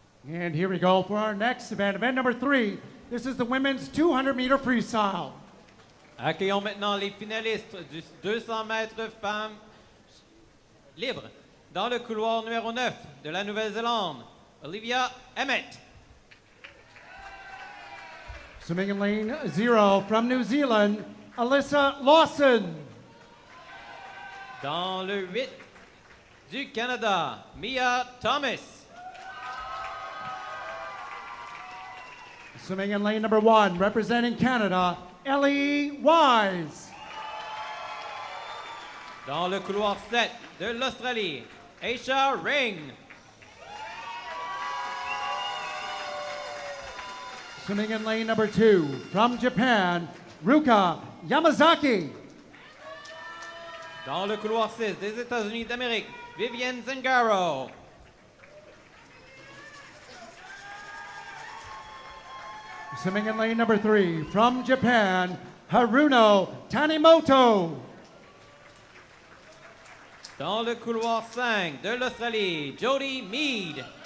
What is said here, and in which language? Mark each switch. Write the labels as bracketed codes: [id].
[en] And here we go for our next event number 3. This is the women's 200-meter freestyle. [fr] Accueillons maintenant les finalistes du 200 mètres femmes libres. Dans le couloir numéro 9 de la Nouvelle-Zélande, Olivia Emmett. [en] Swimming in lane 0 from New Zealand, Alyssa Lawson. [fr] Dans le 8 du Canada, Mia Thomas. [en] Swimming in lane number 1, representing Canada, Ellie Wise. [fr] Dans le couloir 7 de l'Australie, Aisha Ring. [en] Swimming in lane number 2, from Japan, Ruka Yamazaki. [fr] Dans le couloir 6 des États-Unis d'Amérique, Vivienne Zangaro. [en] Swimming in lane number 3, from Japan, Haruno Tanimoto. [fr] Dans le couloir 5 de l'Australie, Jody Mead.